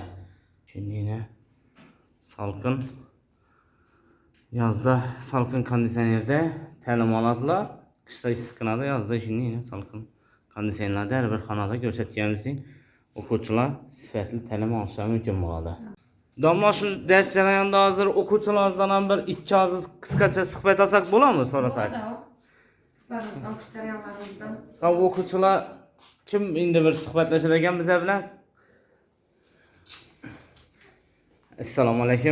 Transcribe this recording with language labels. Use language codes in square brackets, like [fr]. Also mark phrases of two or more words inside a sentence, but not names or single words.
[uz] Shundaymi? Salqin. Yozda salqin konditsionerda ta'lim oladilar. Qishda issiqxonada, yozda shundaymi salqin konditsionerlarda har bir xonada ko'rsatganimizdek o'quvchilar sifatli ta'lim olishlari mumkin bo'ladi. Damla şu ders jarayonida hozir o'quvchilarimizdan ham bir ikki og'iz qisqacha suhbat olsak bo'ladimi, so'rasak? Sizlarimizdan o'qish jarayonlarimizdan. O'quvchilar kim endi bir suhbatlashar ekan bizlar bilan? Assalomu alaykum.